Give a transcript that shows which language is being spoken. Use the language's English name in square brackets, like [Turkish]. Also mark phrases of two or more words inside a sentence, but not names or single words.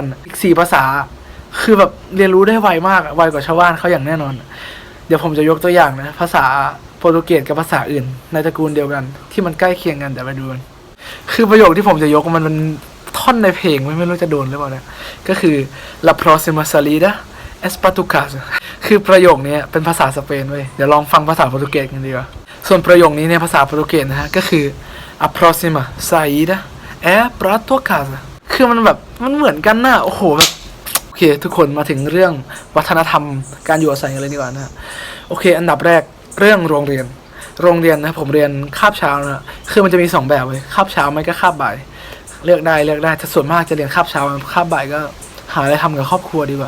[Thai] อีก4 ภาษาคือแบบเรียนรู้ได้ไวมากไวกว่าชาวบ้านเขาอย่างแน่นอนเดี๋ยวผมจะยกตัวอย่างนะภาษาโปรตุเกสกับภาษาอื่นในตระกูลเดียวกันที่มันใกล้เคียงกันแต่ไปดูกันคือประโยคที่ผมจะยกมันท่อนในเพลงไม่รู้จะโดนหรือเปล่าเนี่ยก็คือ [Spanish] La próxima salida es para tu casa [Thai] คือประโยคนี้เป็นภาษา สเปนเว้ยเดี๋ยวลองฟังภาษาโปรตุเกสกันดีกว่าส่วนประโยคนี้ในภาษาโปรตุเกสนะฮะก็คือ [Portuguese] A próxima salida es para tu casa [Thai] คือมันแบบมันเหมือนกันนะโอ้โหแบบโอเคทุกคนมาถึงเรื่องวัฒนธรรมการอยู่อาศัยกันเลยดีกว่า นะโอเคอันดับแรกเรื่องโรงเรียนนะผมเรียนคาบเช้านะคือมันจะมี2แบบเลยคาบเช้าไม่ก็คาบบ่ายเลือกได้แต่ส่วนมากจะเรียนคาบเช้าคาบบ่ายก็หาอะไรทำกับครอบครัวดีกว่า